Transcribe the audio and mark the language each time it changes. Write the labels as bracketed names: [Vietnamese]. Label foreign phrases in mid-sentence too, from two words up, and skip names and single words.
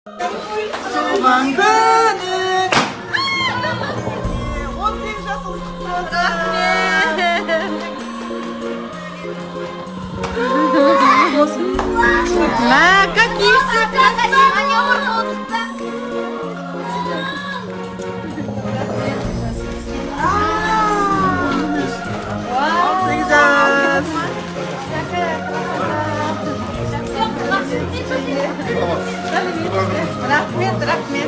[Kazakh] Туған күнің 18 жасыңыз құтты болсын. [Russian] Ма, какие все красивые! [Kazakh] Рахмет, рахмет.